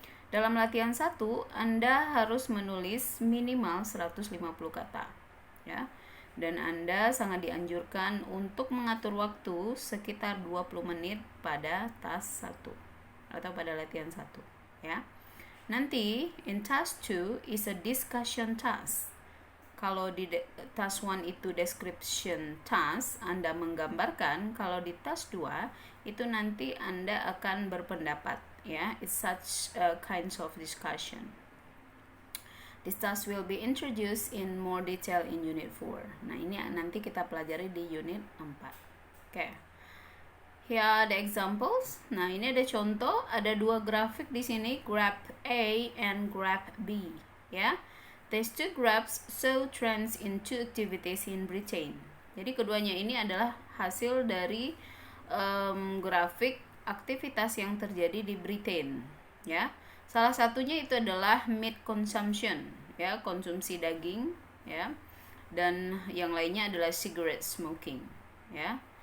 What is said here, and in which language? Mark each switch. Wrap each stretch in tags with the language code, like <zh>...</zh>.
<id>Dalam latihan 1, Anda harus menulis minimal 150 kata ya. Dan Anda sangat dianjurkan untuk mengatur waktu sekitar 20 menit pada task 1 atau pada latihan 1 ya. Nanti</id> <en>in task 2 is a discussion task.</en> <id>Kalau di task 1 itu description task, Anda menggambarkan. Kalau di task 2 itu nanti Anda akan berpendapat ya.</id> <en>It's such kinds of discussion. This task will be introduced in more detail in Unit 4.</en> <id>Nah, ini nanti kita pelajari di Unit 4. Oke.</id> <en>Here are the examples.</en> <id>Nah, ini ada contoh, ada dua grafik di sini,</id> <en>graph A and graph B,</en> <id>ya.</id> <en>These two graphs show trends in two activities in Britain.</en> <id>Jadi keduanya ini adalah hasil dari grafik aktivitas yang terjadi di Britain, ya. Salah satunya itu adalah meat consumption, ya, konsumsi daging, ya. Dan yang lainnya adalah cigarette smoking, ya.</id>